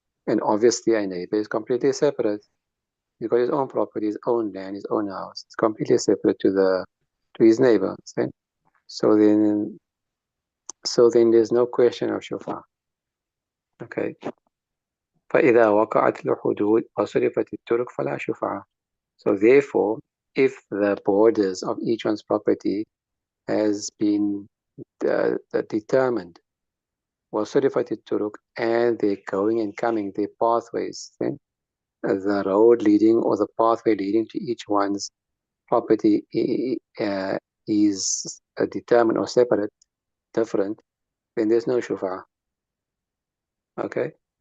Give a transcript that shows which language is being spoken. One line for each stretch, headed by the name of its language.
English: And obviously a neighbor is completely separate. He's got his own property, his own land, his own house. It's completely separate to his neighbor. So then there's no question of shufa. Okay.
Arabic: فإذا وقعت الحدود وصرفت الطرق فلا شفعة.
English: So therefore, if the borders of each one's property has been determined,
Arabic: وصرفت الطرق,
English: and they're going and coming, their pathways, the road leading or the pathway leading to each one's property is determined or separate, different, then there's no shufa. Okay?